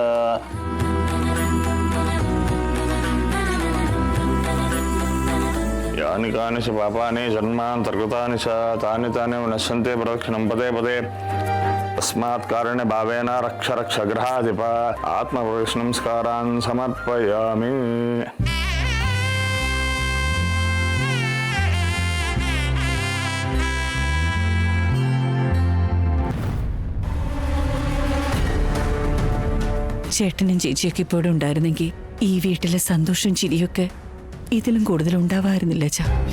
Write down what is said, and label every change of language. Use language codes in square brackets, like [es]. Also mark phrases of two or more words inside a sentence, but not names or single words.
[sa] यानि कानि च पापानि जन्मान्तर्गतानि च तानि तानि विनश्यन्ते प्रदक्षिणं पदे पदे तस्मात् कारणे भावेन रक्ष रक्ष गृहाधिप आत्मप्रदक्षिणंस्कारान् समर्पयामि। [ml] ചേട്ടനും ചേച്ചിയൊക്കെ ഇപ്പോഴും ഉണ്ടായിരുന്നെങ്കിൽ ഈ വീട്ടിലെ സന്തോഷം ചിരിയൊക്കെ ഇതിലും കൂടുതൽ ഉണ്ടാവാറുന്നില്ല അച്ഛാ.